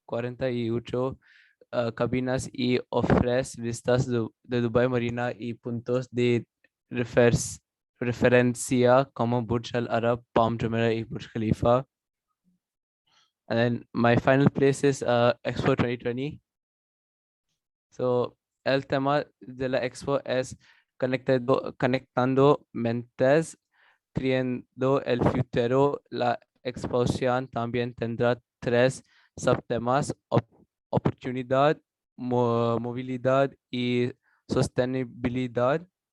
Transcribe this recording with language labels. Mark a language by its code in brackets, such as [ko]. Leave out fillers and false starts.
[es] 48 cabinas y ofrece vistas de Dubai Marina y puntos de referencia como Burj Al Arab, Palm Jumeirah y Burj Khalifa. [en] And then my final place is Expo 2020. [es] So el tema de la Expo es conectando mentes, creando el futuro. La exposición también tendrá 3 subtemas: oportunidad, movilidad y sostenibilidad.